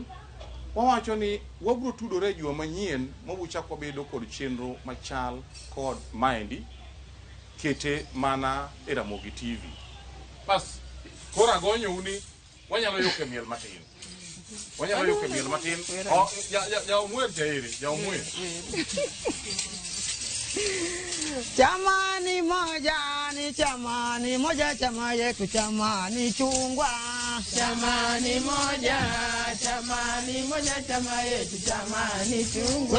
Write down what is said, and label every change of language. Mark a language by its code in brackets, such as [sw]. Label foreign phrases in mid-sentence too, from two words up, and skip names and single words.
[luo] Wawacho ni wabro tudore juma manyien mabuchak wabedo kod chenro machal kod maendi kete mana e Ramogi TV. Bas koro agonyou ni wanyalo yuke miel matin. Wanyalo yuke miel matin. Ja umwer teiri, ja umwer. [sw] Chamani moja chama yetu chamani chungwa. Chamani moja chama yetu chamani chungwa.